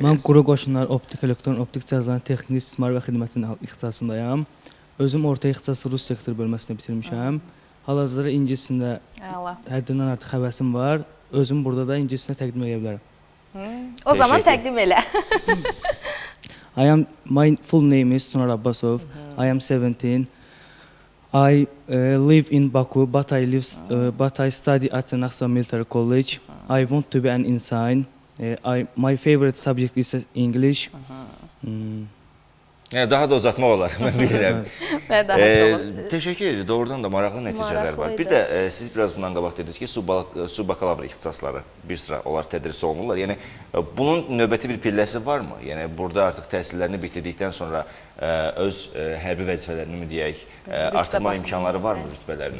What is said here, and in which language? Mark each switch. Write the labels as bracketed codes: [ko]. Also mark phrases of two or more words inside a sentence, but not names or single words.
[az] Mən quru qoşunlar, optik, elektron, optik cihazların texniki istismar və xidmətinin ixtisasındayım. Özüm orta ixtisası Rus sektor bölməsində bitirmişəm. Hal-hazırda ingilisində həddindən artıq həvəsim var. Özüm burada da ingilisində təqdim edə bilərəm. O zaman təqdim elə. [en] My full name is Tunar Abbasov. I am 17. I live in Baku, but I study at Naxçıvan Military College. I want to be an ensign. My favorite subject is English. [az] Yəni, daha da uzatmaq olar, mən bilirəm. Və daha çox. Təşəkkür edir, doğrudan da maraqlı nəticələr var. Bir də siz biraz bundan qabaq dediniz ki, su bakalavr ixtisasları bir sıra onlar tədris olunurlar. Yəni, bunun növbəti bir pilləsi varmı? Yəni, burada artıq təhsillərini bitirdikdən sonra öz hərbi vəzifələrini mi deyək, artırma imkanları varmı rütbələrini?